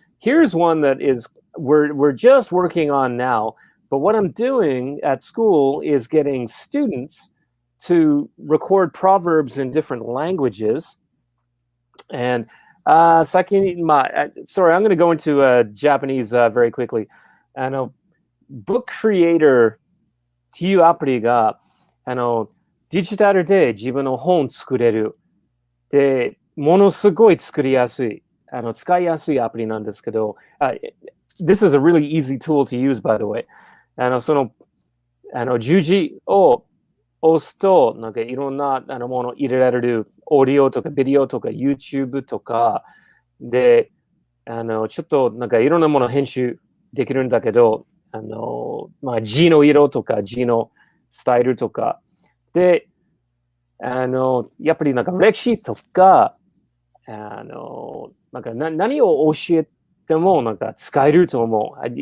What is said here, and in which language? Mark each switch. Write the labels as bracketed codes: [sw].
[en] Here's one that is we're just working on now. But what I'm doing at school is getting students to record proverbs in different languages. And sorry, I'm going to go into Japanese very quickly. [ja] Book Creator っていうアプリがデジタルで自分の本作れる。で、ものすごい作りやすい。使いやすいアプリなんですけど、 [en] this is a really easy tool to use, by the way. [ja] 十字を押すと、なんかいろんなもの入れられる。オーディオとかビデオとか YouTube とかで、ちょっとなんかいろんなもの編集できるんだけど、字の色とか字のスタイルとか、で、やっぱりなんか歴史とか、なんか何を教えてもなんか使えると思う。